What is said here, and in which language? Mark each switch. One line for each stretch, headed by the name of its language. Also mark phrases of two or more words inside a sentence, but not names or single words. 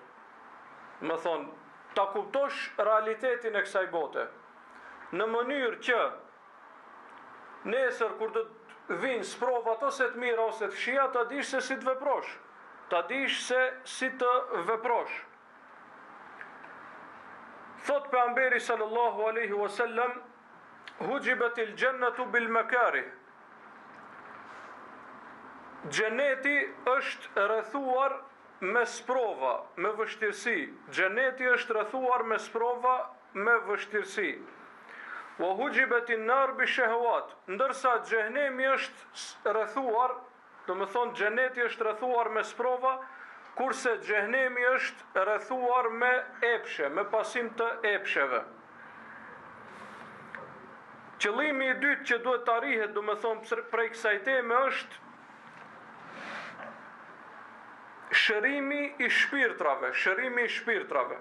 Albanian: Më thonë, ta kuptosh realitetin e kësaj bote, në mënyrë që nesër kur do të vinë sprovat ose të mira ose të këqija, ta dish se si të veprosh, ta dish se si të veprosh. Thot pejgamberi
Arabic: صلى الله عليه وسلم حجبت الجنة بالمكاره.
Albanian: Xheneti është rrethuar me sprova, me vështirësi. Xheneti është rrethuar me sprova, me vështirësi.
Arabic: وحجبت النار بالشهوات.
Albanian: Ndërsa xhenemi është rrethuar, do të thonë xheneti është rrethuar me sprova, kurse xhenemi është rrethuar me epshe, me pasim të epsheve. Qëllimi i dytë që duhet të arrihet, do të thonë, prej kësaj teme është shërimi i shpirtrave, shërimi i shpirtrave.